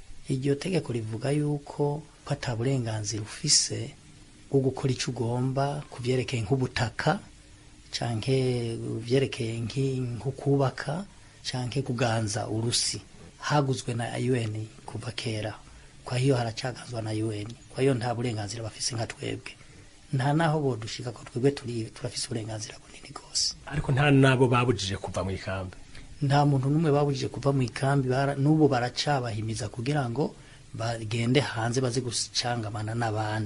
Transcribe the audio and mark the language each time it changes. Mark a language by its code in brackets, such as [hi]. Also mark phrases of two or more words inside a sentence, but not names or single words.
[rn] Iryo tegeko rivuga yuko ataburenganzira ufise bwo gukora icyo ugomba kuvyerekeye nk'ubutaka canke vyerekeye nko kubaka canke kuganza urusi, haguzwe na UN kuva kera. [sw] Kwa hiyo [rn] haracagazwa na UN, [sw] kwa hiyo [rn] nta burenganzira bafise nka twebwe. Nta naho bodushika ko twebwe turafise uburenganzira bunini gose. Ariko nta nabo babujije kuva mu ikambi? Nta muntu numwe babujije kuva mu ikambi, n'ubu baracabahimiza kugira ngo bagende hanze baze gucangamana n'abandi.